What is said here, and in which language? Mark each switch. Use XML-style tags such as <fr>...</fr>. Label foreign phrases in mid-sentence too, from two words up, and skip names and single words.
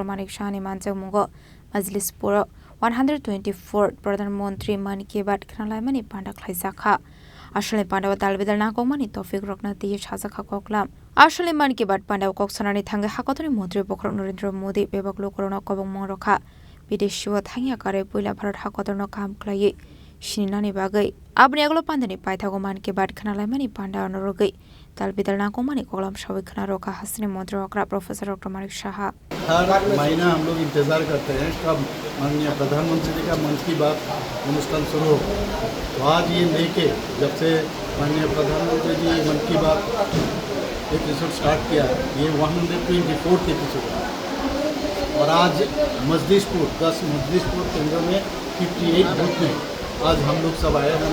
<trp>Manik Shahani Manjak Muga Majlispur 124 Pradhan Mantri Man Ki Baat Khnalaimani Panda Khlaizakha Ashale Pandawa Talbidal Nakomani Tofik Rokna Tiye Shazakha Koklam Ashale Man Ki Baat Pandawa Koksanani Thanga Hakotoni Mantri Pokrok Narendra Modi Bebaklo Corona Kobong Mongrokha Bideshiwa Thangya Kare Puila Bharat Hakotorno Kam Klaye Shinani Bagai Abni Aglo Pandani Paithago Man Ki Baat Khnalaimani Panda Norogai Talbidal Nakomani Kolam Shawi Khnaroka Hasni Montrokra Professor Dr. Manik Shah</trp> <hi>हर महीना हम लोग इंतज़ार करते हैं कब माननीय प्रधानमंत्री जी का मन की बात अनुष्ठान शुरू हो। तो आज ये लेके जब से माननीय प्रधानमंत्री जी मन की बात</hi> <en>episode start</en> <hi>किया ये 124th एपिसोड है और आज मजलिसपुर 10 मजलिसपुर केंद्र में 58 बूथ में आज हम लोग सब आए हैं।</hi>